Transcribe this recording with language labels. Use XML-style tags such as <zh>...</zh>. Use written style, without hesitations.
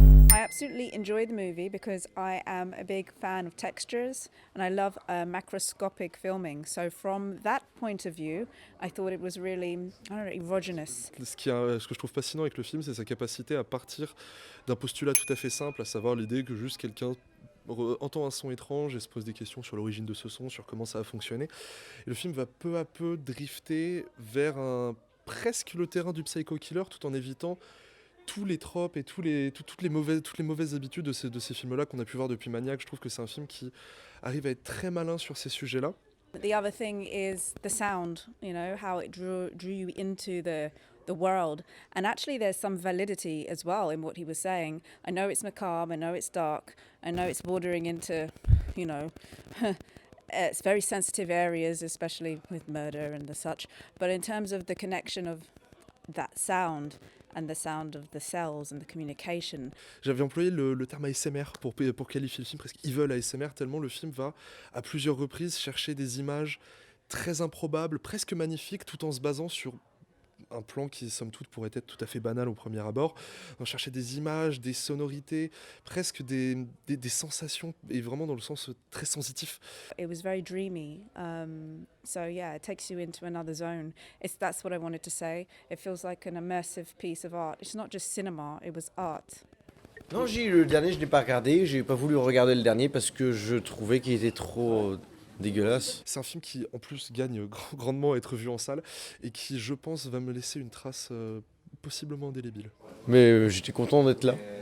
<en>I absolutely enjoyed the movie because I am a big fan of textures and I love macroscopic filming. So from that point of view, I thought it was really, erogenous.</en> <fr>Ce que je trouve fascinant avec le film, c'est sa capacité à partir d'un postulat tout à fait simple, à savoir l'idée que juste quelqu'un entend un son étrange et se pose des questions sur l'origine de ce son, sur comment ça a fonctionné. Et le film va peu à peu drifter vers presque le terrain du psycho-killer tout en évitant tous les tropes et toutes les mauvaises habitudes de ces films-là qu'on a pu voir depuis Maniac. Je trouve que c'est un film qui arrive à être très malin sur ces sujets-là.</fr> <en>The other thing is the sound, how it drew you into the world. And actually there's some validity as well in what he was saying. I know it's macabre, I know it's dark, I know it's bordering into, it's very sensitive areas, especially with murder and the such. But in terms of the connection of that sound and the sound of the cells and the communication.</en> <fr>J'avais employé le terme ASMR pour qualifier le film, presque evil ASMR, tellement le film va à plusieurs reprises chercher des images très improbables, presque magnifiques, tout en se basant sur un plan qui, somme toute, pourrait être tout à fait banal au premier abord. On cherchait des images, des sonorités, presque des sensations, et vraiment dans le sens très sensitif.</fr> <en>It was very dreamy, so yeah, it takes you into another zone. That's what I wanted to say. It feels like an immersive piece of art. It's not just cinema, it was art.</en> <fr>Non, le dernier, je ne l'ai pas regardé. J'ai pas voulu regarder le dernier parce que je trouvais qu'il était trop dégueulasse. C'est un film qui, en plus, gagne grandement à être vu en salle et qui, je pense, va me laisser une trace possiblement indélébile. Mais j'étais content d'être là.</fr>